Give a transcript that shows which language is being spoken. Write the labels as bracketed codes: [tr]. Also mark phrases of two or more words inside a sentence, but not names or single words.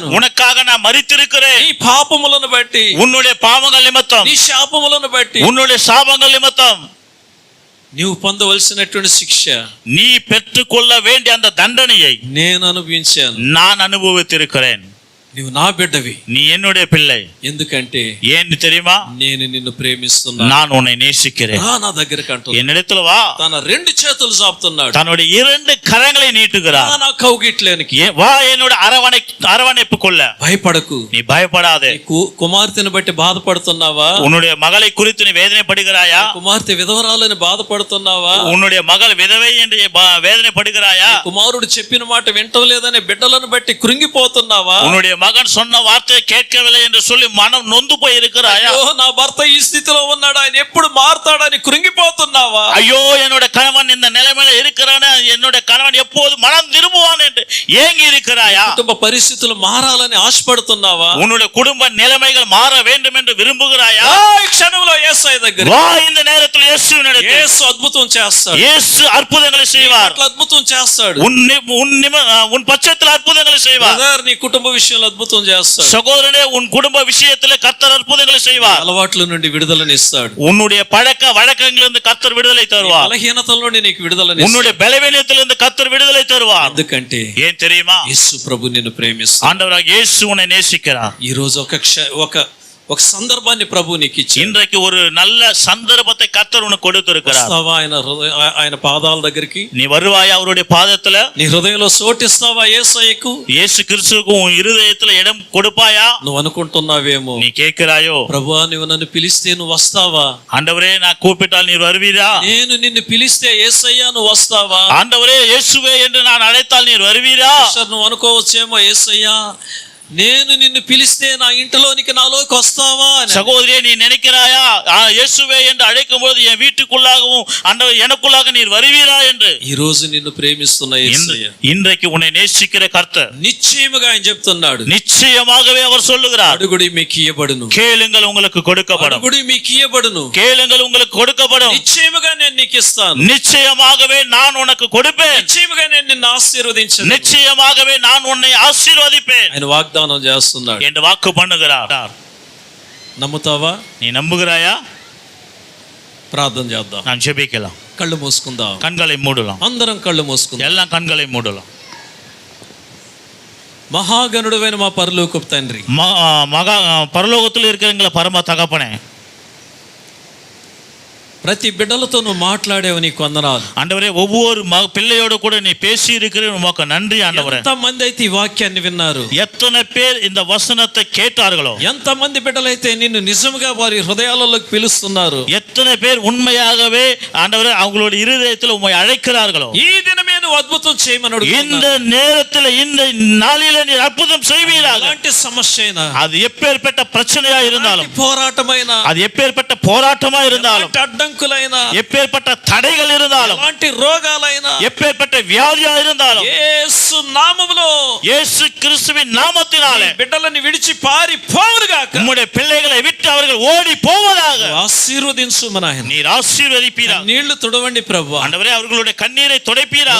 [ta] உனக்காக நான் மரித்திருக்கிறேன். [te] నీ పాపములను బట్టి, [ta] உன்னுடைய பாவங்கள் நிமித்தம், [te] నీ శాపములను బట్టి, [ta] உன்னுடைய சாபங்கள் நிமித்தம் [te] నీవు పొందవలసినటువంటి శిక్ష, [ta] நீ பெற்றுக்கொள்ள வேண்டிய அந்த தண்டனையை [te] నేను అనుభవించాను. [ta] நான் அனுபவித்திருக்கிறேன். [te] నీవు నా బిడ్డవి, [ta] நீ என்னுடைய பிள்ளை. [te] ఎందుకంటే [ta] ஏன்னு தெரியுமா? [te] నేను నిన్ను ప్రేమిస్తున్నాను, [ta] நான் உன்னை நேசிக்கிறேன். [te] రా నా దగ్గరికి అంటున్నాడు. [ta] என்னிடத்துல வா. [te] తన 2 చేతులు చాపుతున్నాడు, [ta] தன்னுடைய 2 கரங்களை நீட்டுகிறார். [te] రా నా కౌగిట్లోనికి, [ta] வா என்னோட அரவணைப்பு கொள்ள. [te] భయపడకు. [ta] நீ பயப்படாதே. [te] నీ కుమార్తెను బట్టి బాధపడుతున్నావా? [ta] உன்னுடைய மகளை குறித்து நீ வேதனைப்படுகிறாயா? [te] కుమార్తె విధవరాలని బాధపడుతున్నావా? [ta] உன்னுடைய மகள் விதவை என்று வேதனைப்படுகிறாயா? [te] కుమారుడు చెప్పిన మాట వింటలేదని బిడ్డలను బట్టి కృంగిపోతున్నావా? [ta] உன்னுடைய மகன் சொன்ன வார்த்தையை கேட்கவில்லை என்று சொல்லி மனம் நொந்து போய் இருக்கிறாயா? [te] అయ్యో నా భర్త ఈ స్థితిలో ఉన్నాడు, ఆయన ఎప్పుడు మారతాడని కృంగిపోతున్నావా? [ta] ஐயோ என்னோட கணவன் இந்த நிலைமையில இருக்கிறானே, என்னோட கணவன் எப்போது மனம் திரும்புவான் என்று ஏங்கி இருக்கிறாயா? [te] కుటుంబ పరిస్థితులు మారాలని ఆశపడుతున్నావా? [ta] உன்னுடைய குடும்ப நிலைமைகள் மாற வேண்டும் என்று விரும்புகிறாயா? [te] ఈ క్షణంలో యేసయ్య దగ్గర, [ta] வா இந்த நேரத்தில் இயேசுவினிடத்தில். [te] యేసు అద్భుతం చేస్తాడు, [ta] இயேசு అద్భుతங்களை செய்வார். [te] అద్భుతం చేస్తాడు. [ta] உன் பட்சத்தில் அற்புதங்களை செய்வார். [te] బ్రదర్, నీ కుటుంబ విషయంలో అద్భుతం చేస్తాడు. [ta] சகோதரனே, உன் குடும்ப விஷயத்தில் கர்த்தர் அற்புதங்களை செய்வார். [te] అలవాట్ల నుండి విడుదలని ఇస్తాడు. [ta] உன்னுடைய பழக்க வழக்கங்களிலிருந்து கர்த்தர் விடுதலை தருவார். [te] బలహీనతల నుండి నీకు విడుదలని [ta] உன்னுடைய பலவீனத்திலிருந்து கர்த்தர் விடுதலை தருவார். [te] ఎందుకంటే [ta] ஏன் தெரியுமா? [te] యేసు ప్రభు నిన్ను ప్రేమిస్తాడు. [ta] ஆண்டவராக இயேசு உன்னை நேசிக்கிறார். [te] ఈ రోజు ఒక సందర్భాన్ని ప్రభు నీకు ఇచ్చాడు. [ta] இன்றைக்கு ஒரு நல்ல சந்தர்ப்பத்தை கர்த்தர் உனக்கு கொடுத்திருக்கிறார். [te] వస్తావా ఆయన పాదాల దగ్గరికి? [ta] நீ வருவாயா அவருடைய பாதத்துல? [te] నీ హృదయంలో చోటిస్తావా యేసయ్యకు? [ta] இயேசு கிறிஸ்துவுக்கு உன் இருதயத்துல இடம் கொடுப்பாயா? [te] నువ్వు అనుకుంటున్నావేమో, [ta] நீ கேட்கிறாயோ, [te] ప్రభువా నువ్వు నన్ను పిలిస్తే నువ్వు వస్తావా? [ta] ஆண்டவரே நான் கூப்பிட்டால் நீர் வருவீரா? [te] నేను నిన్ను పిలిస్తే యేసయ్యా నువ్వు వస్తావా? [ta] ஆண்டவரே இயேசுவே என்று நான் அழைத்தால் நீர் வருவீரா? [te] నువ్వు అనుకోవచ్చేమో, యేసయ్యా నేను నిన్ను పిలిస్తే నా ఇంటిలోనికి నాలోకి వస్తావా అని. [ta] சகோதரியே, நீ நினைக்கிறாயா இயேசுவே என்று அழைக்கும் போது என் வீட்டுக்குள்ளாகவும் ஆண்டவர் எனக்குள்ளாக நீர் வருவீரா என்று? [te] ఈ రోజు నిన్ను ప్రేమిస్తున్న యేసయ్య [ta] இன்றைக்கு உன்னை நேசிக்கிற கர்த்தர் [te] నిశ్చయముగా ఆయన చెప్తున్నాడు, [ta] நிச்சயமாகவே அவர் சொல்லுகிறார், [te] అడుగుడి మీకు ఇయ్యబడును, [ta] கேளுங்கள் உங்களுக்கு கொடுக்கப்படும். [te] అడుగుడి మీకు ఇయ్యబడును, [ta] கேளுங்கள் உங்களுக்கு கொடுக்கப்படும். [te] నిశ్చయముగా నేను నీకు ఇస్తాను, [ta] நிச்சயமாகவே நான் உனக்கு கொடுப்பேன். [te] నిశ్చయముగా నేను నిన్ను ఆశీర్వదించను, [ta] நிச்சயமாகவே நான் உன்னை ஆசீர்வதிப்பேன் [te] ఆయన వాగ్దానం చేస్తున్నాడు [ta] என்று வாக்கு பண்ணுகிறார். [te] నమ్ముతావా? [ta] நீ నమ్ముகிறாயா? [te] ప్రార్థన చేద్దాం, [ta] நான் ஜெபிக்கலாம். [te] కళ్ళు మూసుకుందాం, [ta] கண்களை மூடலாம். [te] అందరం కళ్ళు మూసుకుందాం. [ta] எல்லாம் கண்களை மூடலாம். [te] మహాగణుడైన మా పరలోకపు తండ్రి, [ta] மகா பரலோகத்தில் இருக்கிற பரம தகப்பனே, [te] ప్రతి బిడ్డలతో నువ్వు మాట్లాడేవు, నీకు వందనాలు. [ta] ஆண்டவரே ஒவ்வொரு பிள்ளையோடு கூட நீ பேசி இருக்கிற உமக்கு நன்றி ஆண்டவரே. [te] ఎంతమంది అయితే ఈ వాక్యాన్ని విన్నారు, [ta] எத்தனை பேர் இந்த வசனத்தை கேட்டார்களோ, [te] ఎంతమంది బిడ్డలైతే నిన్ను నిజముగా వారి హృదయాలలోకి పిలుస్తున్నారు, [ta] எத்தனை பேர் உண்மையாகவே ஆண்டவரே அவங்களோட இருதயத்தில் உம்மை அழைக்கிறார்களோ, [te] ఈ దినమే నువ్వు అద్భుతం చేయమని [ta] இந்த [te] అడుగుతున్నాను. [ta] நேரத்தில் இந்த நாளிலே நீர் அற்புதம் செய்வீராக. [te] ఎలాంటి సమస్య అయినా, [ta] அது எப்பேற்பட்ட பிரச்சனையா இருந்தாலும், [te] ఎలాంటి పోరాటమైనా, [ta] அது எப்பேற்பட்ட போராட்டமா இருந்தாலும், [te] ఎలాంటి అడ్డంకులైనా, [ta] எப்பேற்பட்ட தடைகள் இருந்தாலும், [te] ఎలాంటి రోగాలైనా, [ta] எப்பேற்பட்ட வியாதியா இருந்தாலும், [te] యేసు నామములో [ta] இயேசு கிறிஸ்துவின் நாமத்தினாலே [te] బిడ్డలని విడిచి పారిపోవునుగాక. [ta] உம்முடைய பிள்ளைகளை விட்டு அவர்கள் ஓடி போவதாக [te] ఆశీర్వదించు మన ఆయన. [ta] நீர் ஆசீர்வதிப்பீராக. [te] నీళ్లు తుడవండి ప్రభువా. [ta] ஆண்டவரே அவர்களுடைய கண்ணீரை துடைப்பீராக.